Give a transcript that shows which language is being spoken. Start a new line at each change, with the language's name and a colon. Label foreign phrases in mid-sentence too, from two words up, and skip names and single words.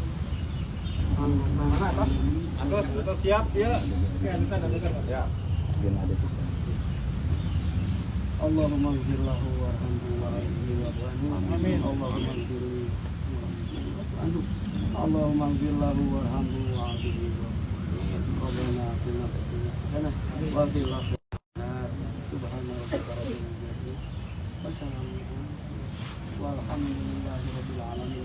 Indonesian: Atas siap ya. Siap.
Arabic: اللهم اغفر له وارحمه وعافه واعف عنه. آمين. اللهم اغفر عنه. اللهم اغفر له وارحمه وعافه واعف عنه. ربنا آتنا في الدنيا حسنة وفي الآخرة حسنة. سبحان ربك رب العزة وسلام والحمد لله رب العالمين.